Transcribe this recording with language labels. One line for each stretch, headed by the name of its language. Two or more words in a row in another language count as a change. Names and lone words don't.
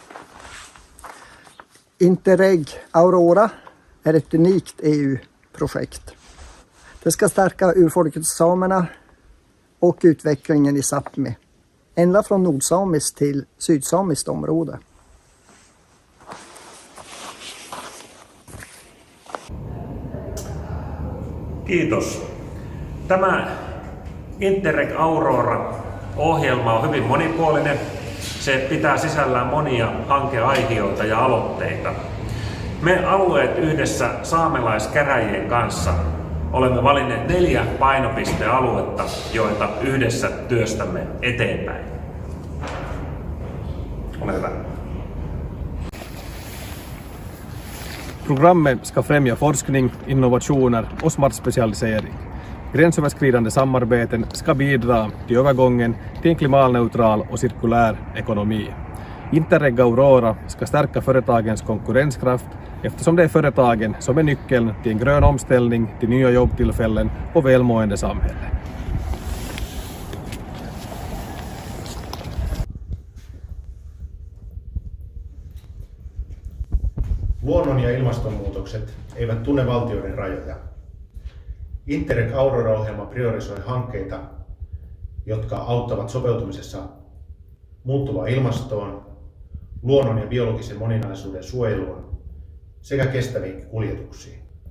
Swedish: Interreg Aurora är ett unikt EU-projekt. Det ska stärka urfolket samerna och utvecklingen i Sápmi, ända från nordsamiskt till sydsamiskt område.
Finnish: Kiitos. Tämä Interreg Aurora-ohjelma on hyvin monipuolinen. Se pitää sisällään monia hankeaihioita ja aloitteita. Me alueet yhdessä saamelaiskäräjien kanssa olemme valinneet 4 painopistealuetta, joita yhdessä työstämme eteenpäin. Ole hyvä.
Swedish: Programmet ska främja forskning, innovationer och smart specialisering. Gränsöverskridande samarbeten ska bidra till övergången till en klimatneutral och cirkulär ekonomi. Interreg Aurora ska stärka företagens konkurrenskraft eftersom det är företagen som är nyckeln till en grön omställning, till nya jobbtillfällen och välmående samhälle.
Finnish: Luonnon ja ilmastonmuutokset eivät tunne valtioiden rajoja. Interreg Aurora-ohjelma priorisoi hankkeita, jotka auttavat sopeutumisessa muuttuvaan ilmastoon, luonnon ja biologisen moninaisuuden suojeluun sekä kestäviin kuljetuksiin.